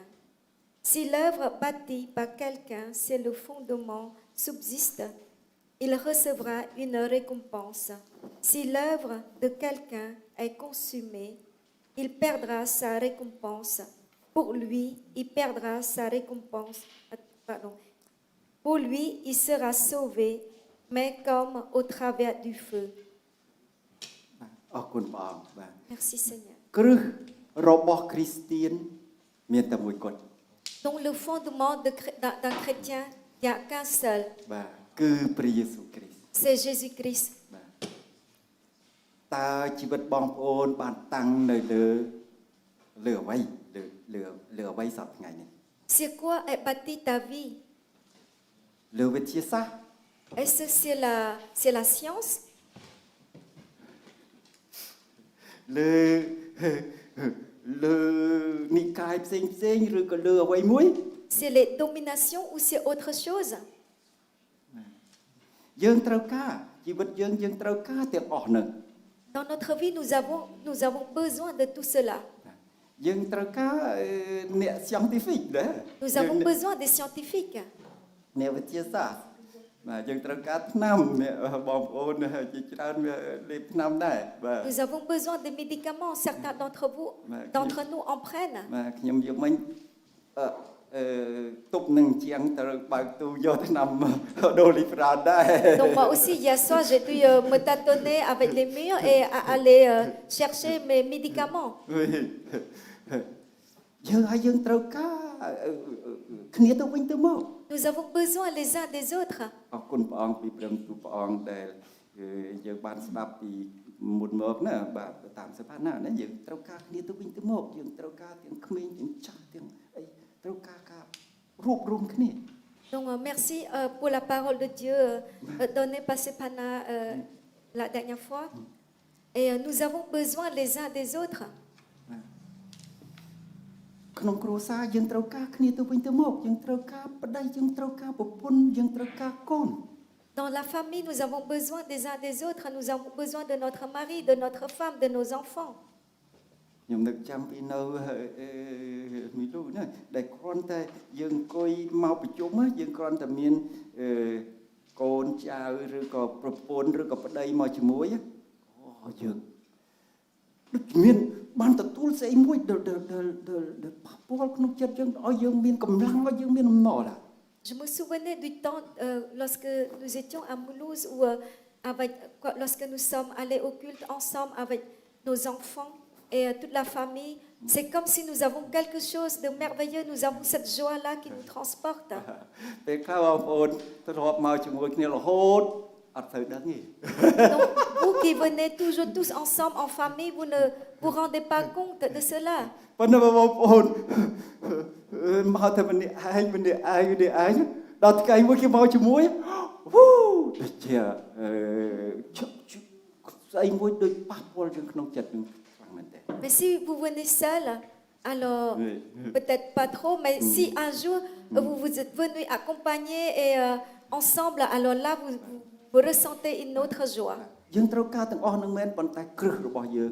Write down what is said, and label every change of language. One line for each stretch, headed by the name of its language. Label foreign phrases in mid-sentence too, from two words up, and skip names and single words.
French: Si l'œuvre bâtie par quelqu'un, c'est le fondement, subsiste, il recevra une récompense. Si l'œuvre de quelqu'un est consumée, il perdra sa récompense. Pour lui, il perdra sa récompense. Pour lui, il sera sauvé, mais comme au travers du feu.
Khmer: អរគុណព្រះអង្គបាទ
French: Merci Seigneur.
Khmer: គ្រឹះរបស់គ្រីស្ទានមានតែមួយគត់
French: Donc le fondement d'un chrétien, il n'y a qu'un seul,
Khmer: បាទគឺព្រះយេស៊ូវគ្រីស្ទ
French: c'est Jésus-Christ.
Khmer: បាទតើជីវិតបងប្អូនបានតាំងនៅលើអ្វីលើអ្វីសប្តាហ៍ថ្ងៃនេះ
French: Sur quoi est bâtie ta vie?
Khmer: លើវិទ្យាសាស្ត្រ
French: Est-ce que c'est la science?
Khmer: លើនិកាយផ្សេងឬក៏លើអ្វីមួយ
French: C'est les dominations ou c'est autre chose?
Khmer: យើងត្រូវការជីវិតយើងត្រូវការទាំងអស់ហ្នឹង
French: Dans notre vie, nous avons besoin de tout cela.
Khmer: យើងត្រូវការអ្នក scientific ដែរ
French: Nous avons besoin des scientifiques.
Khmer: អ្នកវិទ្យាសាស្ត្របាទយើងត្រូវការថ្នាំអ្នកបងប្អូនជាច្រើនលេបថ្នាំដែរបាទ
French: Nous avons besoin des médicaments. Certains d'entre nous en prennent.
Khmer: បាទខ្ញុំយកមិញទុកនឹងជាងទៅបើកទូយកថ្នាំដូលីប្រានដែរ
French: Donc moi aussi, hier soir, j'ai dû me tâtonner avec les murs et aller chercher mes médicaments.
Khmer: យើងត្រូវការគ្នាទៅវិញទៅមក
French: Nous avons besoin les uns des autres.
Khmer: អរគុណព្រះអង្គពីព្រមទូព្រះអង្គដែលយើងបានស្ដាប់ពីមុនមកណាបាទតាមសភាណាយើងត្រូវការគ្នាទៅវិញទៅមកយើងត្រូវការទាំងក្មេងទាំងចាស់ទាំងអីត្រូវការរួបរวมគ្នា
French: Donc merci pour la parole de Dieu donnée par Sepana la dernière fois. Et nous avons besoin les uns des autres.
Khmer: ក្នុងគ្រួសារយើងត្រូវការគ្នាទៅវិញទៅមកយើងត្រូវការប្តីយើងត្រូវការប្រពន្ធយើងត្រូវការកូន
French: Dans la famille, nous avons besoin des uns des autres. Nous avons besoin de notre mari, de notre femme, de nos enfants.
Khmer: ខ្ញុំនឹកចាំពីនៅមីលូណាដែលគ្រាន់តែយើងអង្គុយមកប្រជុំយើងគ្រាន់តែមានកូនចៅឬក៏ប្រពន្ធឬក៏ប្តីមកជាមួយអូយើងដូចមានបានទទួលស្អីមួយដែលប៉ះពាល់ក្នុងចិត្តយើងឲ្យយើងមានកម្លាំងឲ្យយើងមានអំណរឡា
French: Je me souvenais du temps lorsque nous étions à Mulhouse ou lorsque nous sommes allés au culte ensemble avec nos enfants et toute la famille. C'est comme si nous avons quelque chose de merveilleux. Nous avons cette joie-là qui nous transporte.
Khmer: ពេលខ្លះបងប្អូនធ្លាប់មកជាមួយគ្នារហូតអត់ទៅដឹងទេ
French: Donc, vous qui venez toujours tous ensemble en famille, vous ne vous rendez pas compte de cela.
Khmer: ប៉ុន្តែបងប្អូនមកតែម្នាក់ឯងដល់ថ្ងៃមួយគេមកជាមួយវូដូចជាស្អីមួយដូចប៉ះពាល់យើងក្នុងចិត្តនឹងខ្លាំងមែនទេ
French: Mais si vous venez seul, alors peut-être pas trop, mais si un jour vous êtes venus accompagner et ensemble, alors là vous ressentez une autre joie.